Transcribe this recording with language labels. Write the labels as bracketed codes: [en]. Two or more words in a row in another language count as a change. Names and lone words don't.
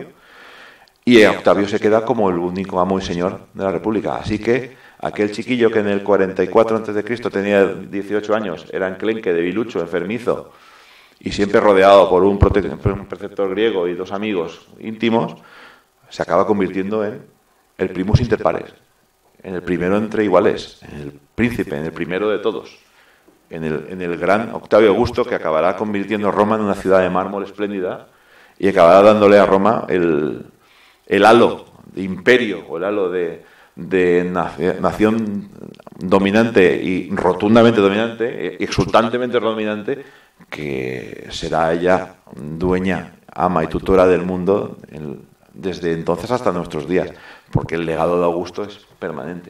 [es] Y Octavio se queda como el único amo y señor de la República. Así que aquel chiquillo que en el 44 a.C. tenía 18 años, era enclenque, debilucho, enfermizo, y siempre rodeado por un preceptor griego y dos amigos íntimos, se acaba convirtiendo en el primus [la] inter pares, [es] en el primero entre iguales, en el príncipe, en el primero de todos, en el gran Octavio Augusto, que acabará convirtiendo Roma en una ciudad de mármol espléndida y acabará dándole a Roma el halo de imperio, o el halo de nación dominante y rotundamente dominante, y exultantemente dominante, que será ella dueña, ama y tutora del mundo desde entonces hasta nuestros días, porque el legado de Augusto es permanente.